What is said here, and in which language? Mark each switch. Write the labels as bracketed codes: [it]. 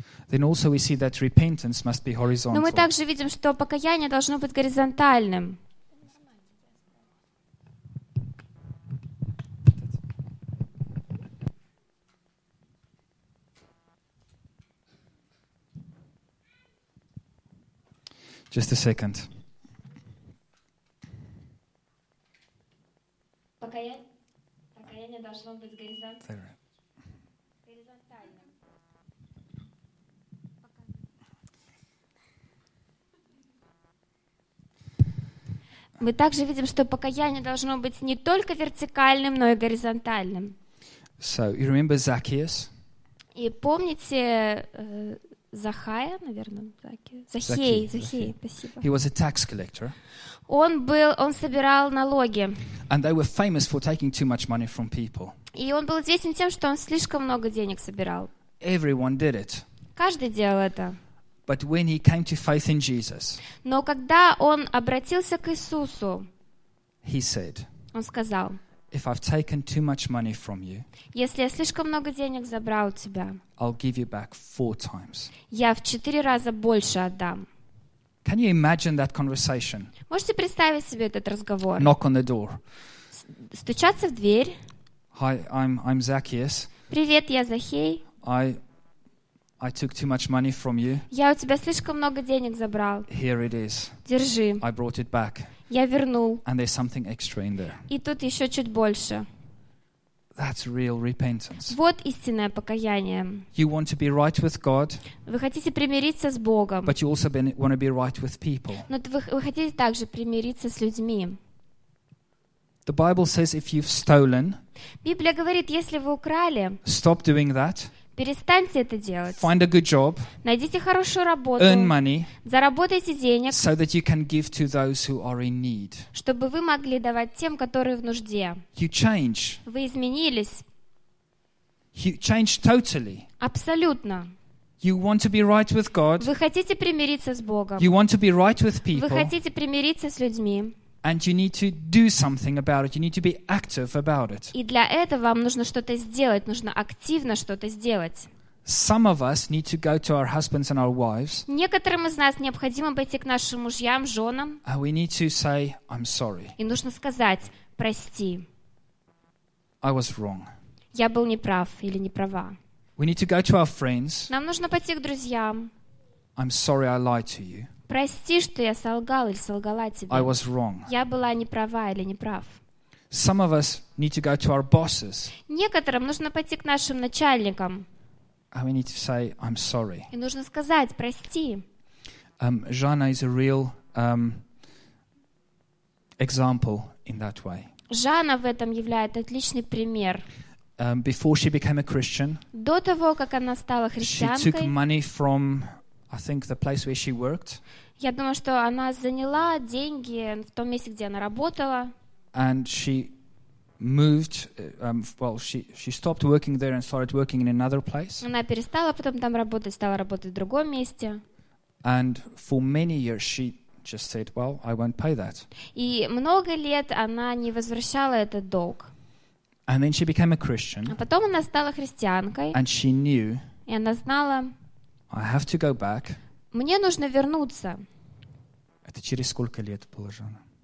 [en] Then also we see that repentance must be horizontal. [ru] Но мы также видим, что покаяние должно быть горизонтальным. [en] Just a second. [ru] Покаяние должно быть горизонтальным. Мы также видим, что покаяние должно быть не только вертикальным, но и горизонтальным. [en] So, you remember Zacchaeus? [ru] И помните Захая, наверное, Захей, спасибо. [en] He was a tax collector. [ru] Он собирал налоги. [en] And they were famous for taking too much money from people. [ru] И он был известен тем, что он слишком много денег собирал. [en] Everyone did it. [ru] Каждый делал это. [en] But when he came to faith in Jesus, [ru] но когда он обратился к Иисусу, [en] he said, [ru] он сказал, [en] if I've taken too much money from you, [ru] если я слишком много денег забрал у тебя, [en] I'll give you back four times. [ru] Я в 4 раза больше отдам. [en] Can you imagine that conversation? [ru] Можете представить себе этот разговор? [en] Knock on the door. [ru] Стучаться в дверь. [en] Hi, I'm Zacchaeus. [ru] Привет, я Захей. [en] I took too much money from you. [ru] Я у тебя слишком много денег забрал. [en] Here it is. [ru] Держи. [en] I brought it back. [ru] Я вернул. [en] And there's something extra in there. [ru] И тут еще чуть больше. [en] That's real repentance. [ru] Вот истинное покаяние. [en] You want to be right with God. [ru] Вы хотите примириться с Богом. [en] But you also want to be right with people. [ru] Но вы хотите также примириться с людьми. [en] The Bible says if you've stolen. [ru] Библия говорит, если вы украли. [en] Stop doing that. [ru] Перестаньте это делать. [en] Find a good job. [ru] Найдите хорошую работу. [en] Earn money. [ru] Заработайте денег. [en] So that you can give to those who are in need. [ru] Чтобы вы могли давать тем, которые в нужде. [en] You change. [ru] Вы изменились. [en] You change totally. [ru] Абсолютно. [en] You want to be right with God. [ru] Вы хотите примириться с Богом. [en] You want to be right with people. [ru] Вы хотите примириться с людьми. [en] And you need to do something about it. You need to be active about it. [ru] И для этого вам нужно что-то сделать, нужно активно что-то сделать. [en] Some of us need to go to our husbands and our wives. [ru] Некоторым из нас необходимо пойти к нашим мужьям, женам. [en] And we need to say, I'm sorry. [ru] И нужно сказать: прости. [en] I was wrong. [ru] Я был неправ или неправа. [en] We need to go to our friends. [ru] Нам нужно пойти к друзьям. [en] I'm sorry I lied to you. [ru] Прости, что я солгал или солгала тебе. [en] I was wrong. [ru] Я была неправа или неправ. [en] Some of us need to go to our bosses. [ru] Некоторым нужно пойти к нашим начальникам. [en] And we need to say, I'm sorry. [ru] И нужно сказать: прости. [en] Жанна is a real example in that way. [ru] Жанна в этом являет отличный пример. [en] Before she became a Christian, [ru] до того, как она стала христианкой, [en] she took money from I think the place where she worked. [ru] Я думаю, что она заняла деньги в том месте, где она работала. [en] And she moved. She stopped working there and started working in another place. [ru] Она перестала потом там работать, стала работать в другом месте. [en] And for many years she just said, "Well, I won't pay that." [ru] И много лет она не возвращала этот долг. [en] And then she became a Christian. [ru] А потом она стала христианкой. [en] And she knew. [ru] И она знала. [en] I have to go back. [ru] Мне нужно вернуться. Это через сколько лет было, Жанна?